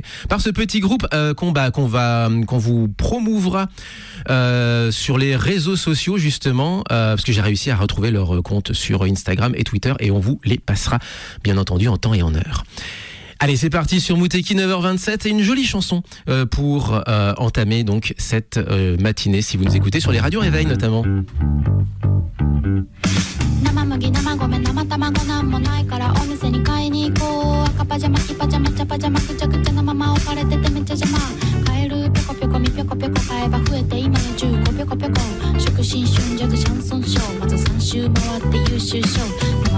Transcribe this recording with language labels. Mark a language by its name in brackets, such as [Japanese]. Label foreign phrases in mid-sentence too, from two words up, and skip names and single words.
[French] Par ce petit groupe qu'on vous promouvra sur les réseaux sociaux, justement, parce que j'ai réussi à retrouver leur compte sur Instagram et Twitter, et on vous les passera, bien entendu, en temps et en heure. Allez, c'est parti sur Muteki 9h27 et une jolie chanson pour entamer donc cette matinée si vous nous écoutez sur les radios réveil notamment. [Japanese] 生麦生米生卵なんもないからお店に買いに行こう赤パジャマ黄パジャマ茶パジャマぐちゃぐちゃなまま置かれててめっちゃ邪魔カエルぴょこぴょこみぴょこぴょこ買えば増えて今や10個ぴょこぴょこ食新春ジャズシャンソンショーまず3周回って優秀賞生